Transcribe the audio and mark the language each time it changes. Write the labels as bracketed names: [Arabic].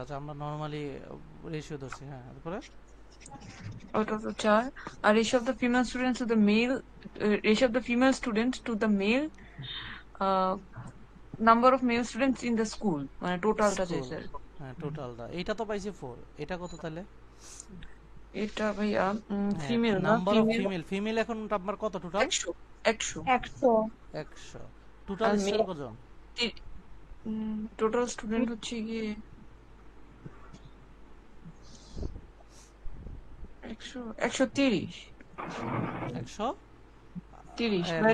[Bangla] আচ্ছা আমরা normally ratio ধরছি, হ্যাঁ তারপরে [English] Out of the 4, a ratio of the female students to the male, ratio of the female students to the male uh, number of male students in the school. [Bangla] মানে টোটালটা school, চাইছে। হ্যাঁ টোটালটা এইটা তো পাইছি 4, এটা কত তাহলে? এটা ভাইয়া ফিমেল না, [English] number of female [Bangla] এখন আপনার কত টোটাল? 100 100 100। টোটাল আর স্টুডেন্ট কতজন? টোটাল স্টুডেন্ট হচ্ছে গিয়ে 130 30 মানে